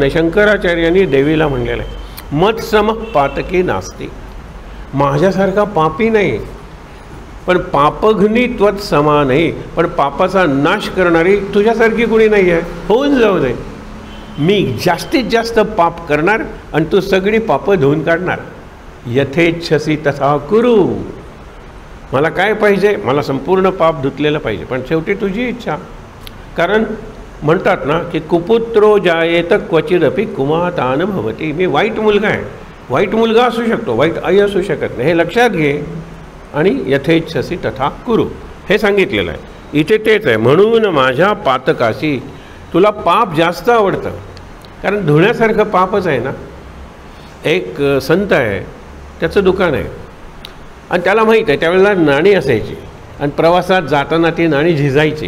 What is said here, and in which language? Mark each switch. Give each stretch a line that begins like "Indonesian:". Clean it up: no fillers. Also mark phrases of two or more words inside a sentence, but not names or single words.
Marathi: शंकराचार्यांनी देवीला म्हणलेलं आहे.
Sanskrit: मत्सम पातकी नास्ती,
Marathi: माझ्यासारखा पापी नाही, पण
Sanskrit: पापघ्नी त्वत समा
Marathi: नाही, पण पापाचा नाश करणारी तुझ्यासारखी कुणी नाही आहे. होऊन जाऊ दे, मी जास्तीत जास्त पाप करणार आणि तू सगळी पापं धुवून काढणार.
Sanskrit: यथेच्छसी तथा कुरु.
Marathi: मला काय पाहिजे, मला संपूर्ण पाप धुतलेलं पाहिजे, पण शेवटी तुझी इच्छा. कारण म्हणतात ना की
Sanskrit: कुपुत्रो जायेत क्वचिदपि कुमातान भवती.
Marathi: मी वाईट मुलगा आहे, वाईट मुलगा असू शकतो, वाईट आई असू शकत नाही, हे लक्षात घे. आणि
Sanskrit: यथेच्छसी तथा कुरु
Marathi: हे सांगितलेलं आहे. इथे तेच आहे. म्हणून माझ्या पातकाशी, तुला पाप जास्त आवडतं, कारण धुण्यासारखं पापच आहे ना. एक संत आहे, त्याचं दुकान आहे आणि त्याला माहीत आहे त्यावेळेला नाणी असायची आणि प्रवासात जाताना ती नाणी झिजायची.